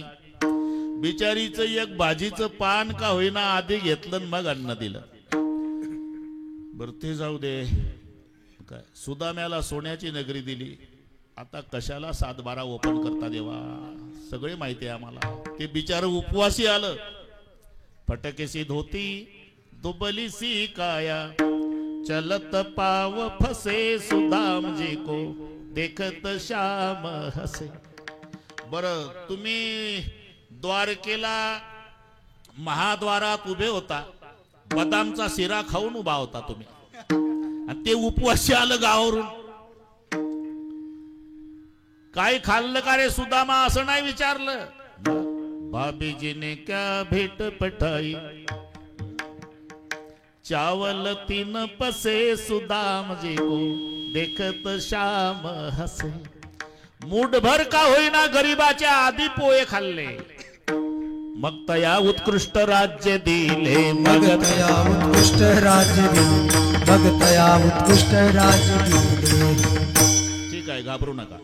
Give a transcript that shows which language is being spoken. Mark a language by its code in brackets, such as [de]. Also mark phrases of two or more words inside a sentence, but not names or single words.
[mr] बिचारीचं एक भाजीचं पान का होईना आधी घेतलं मग अन्न दिलं. बर ते जाऊ दे. काय सुदाम्याला सोन्याची नगरी दिली, आता कशाला 7-12 ओपन करता देवा? सगळे माहिती आहे आम्हाला. ते बिचार उपवासी आलं. [hi] फटकेसी धोती दुबली सी काया, चलत पाव फसे सुदाम जी को, देखत श्याम हसे. [mr] बर तुम्ही द्वारकेला महाद्वारात उभे होता, बदामचा शिरा खाऊन उभा होता तुम्ही, आणि ते उपवासी आलं गावावरून. काय खाल्लं का रे सुदामा असं नाही विचारलं. [hi] भाभीजीने क्या भेट पठाई, चावल 3 पसे सुदाम जी को, देखत श्याम हसे. [mr] मूठभर का होईना गरीबाच्या आधी पोहे खाल्ले, मग तया उत्कृष्ट राज्य दिले, मग तया उत्कृष्ट राज्य दिले, मग तया उत्कृष्ट राज्य दिले. ठीक आहे, घाबरू नका.